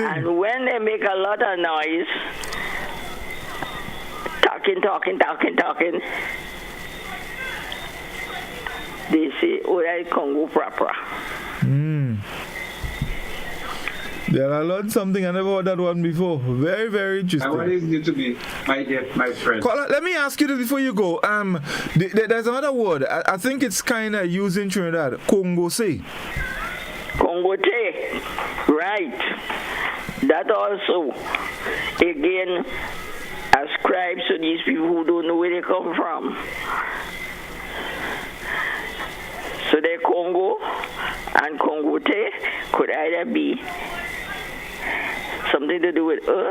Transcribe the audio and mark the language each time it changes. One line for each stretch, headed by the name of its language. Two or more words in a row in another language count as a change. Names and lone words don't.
English: And when they make a lot of noise, talking, they say, oh, that's Congo Prapra. Yeah, I learned something. I never heard that one before. Very, very interesting. What is new to me, my friend? Let me ask you this before you go. There's another word. I think it's kind of used in Trinidad. Congo say. Congo te. Right. That also, again, ascribed to these people who don't know where they come from. So the Congo and Congote could either be something to do with earth.